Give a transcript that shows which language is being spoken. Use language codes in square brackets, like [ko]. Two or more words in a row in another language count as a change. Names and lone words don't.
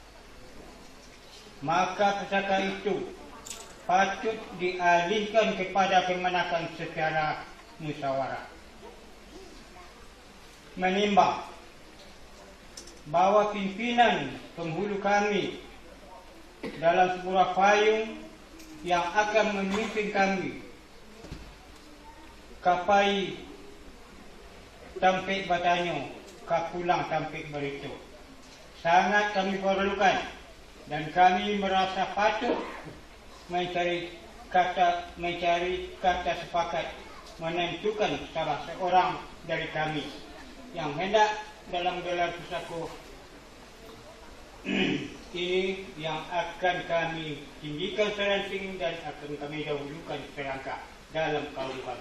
[id] Maka pusaka itu patut dialihkan kepada kemenakan secara musyawarah. Menimbang bahwa pimpinan penghulu kami dalam sebuah payung yang akan memimpin kami [min] kapai tampik batanyo kapulang tampik berito [id] sangat kami perlukan, dan kami merasa patut mencari kata sepakat menentukan salah seorang dari kami yang hendak dalam gelar pusaka ini yang akan kami tinggikan seranting dan akan kami dahulukan selangkah dalam kaum kami.